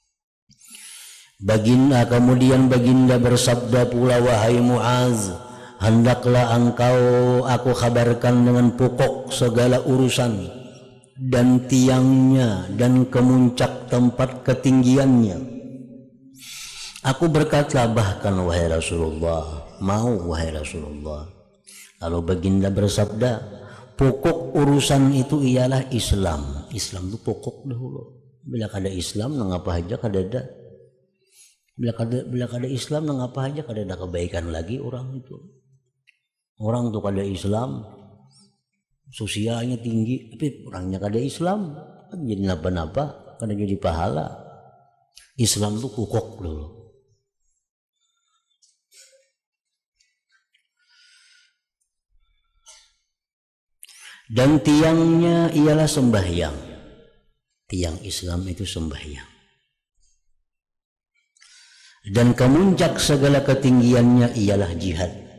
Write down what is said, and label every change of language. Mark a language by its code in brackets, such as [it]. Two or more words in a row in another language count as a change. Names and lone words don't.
[id] Kemudian baginda bersabda pula, wahai Muaz, hendaklah aku kabarkan dengan pokok segala urusan dan tiangnya dan kemuncak tempat ketinggiannya. Aku berkata, bahkan wahai Rasulullah, mau wahai Rasulullah. Lalu baginda bersabda, pokok urusan itu ialah Islam. Islam itu pokok dahulu. [bjn] Bila kada Islam, ngapa aja kada ada. Bila kada Islam, ngapa aja kada ada kebaikan lagi orang itu. Orang tuh kada Islam, sosialnya tinggi, tapi orangnya kada Islam, kan jadi napa-napa, kada jadi pahala. [id] Islam itu pokok dulu. Dan tiangnya ialah sembahyang. Tiang Islam itu sembahyang. Dan kemuncak segala ketinggiannya ialah jihad.